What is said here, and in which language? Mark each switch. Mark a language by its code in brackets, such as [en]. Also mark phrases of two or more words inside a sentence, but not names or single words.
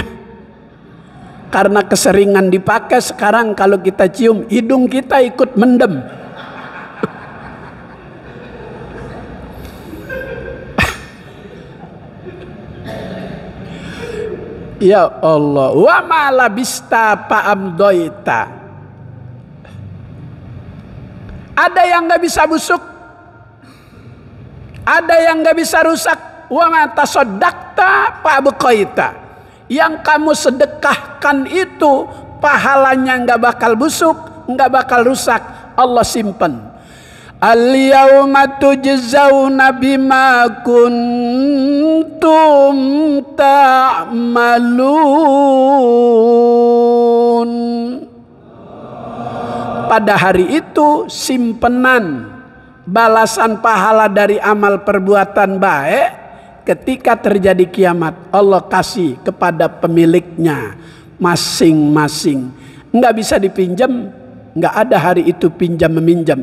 [id] Karena keseringan dipakai, sekarang kalau kita cium hidung kita ikut mendem. Ya Allah, [ar] وما لبست فأمضيت. [id] Ada yang nggak bisa busuk, ada yang nggak bisa rusak. [ar] وما تصدقت فأبقيت. [id] Yang kamu sedekahkan itu pahalanya nggak bakal busuk, nggak bakal rusak. Allah simpan. [ar] اليوم تجزون بما كنتم تعملون. [id] Pada hari itu simpenan balasan pahala dari amal perbuatan baik. Ketika terjadi kiamat, Allah kasih kepada pemiliknya masing-masing. Nggak bisa dipinjam, nggak ada hari itu pinjam meminjam.